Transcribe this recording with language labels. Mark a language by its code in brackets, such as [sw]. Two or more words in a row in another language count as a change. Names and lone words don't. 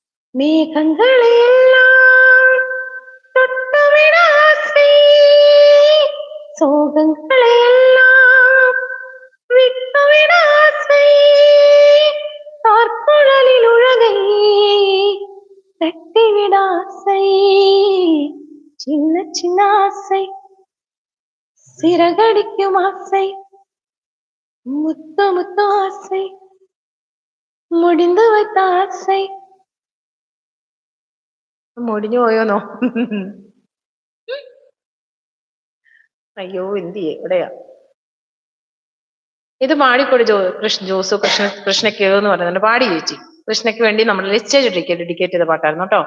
[ta] மேகங்களையெல்லாம் தொட்டுவிட ஆசை, சோகங்களையெல்லாம் விட்டுவிட ஆசை, கார்குழலில் உலகை தட்டிவிட ஆசை, சின்ன சின்ன ஆசை, சிறகடிக்கும் ஆசை, முத்து முத்து ஆசை, முடிந்து வைத்த ஆசை. [ml] മുടിഞ്ഞു പോയോന്നോ? അയ്യോ എന്ത് ചെയ്യേ, എവിടെയാ ഇത്? പാടിക്കൊടു ജോസു കൃഷ്ണയ്ക്ക് എന്ന് പറയുന്നുണ്ട്. പാടി ചേച്ചി. കൃഷ്ണയ്ക്ക് വേണ്ടി നമ്മൾ ലിസ്റ്റേജ് ഡെഡിക്കേറ്റ് ചെയ്ത പാട്ടായിരുന്നു കേട്ടോ.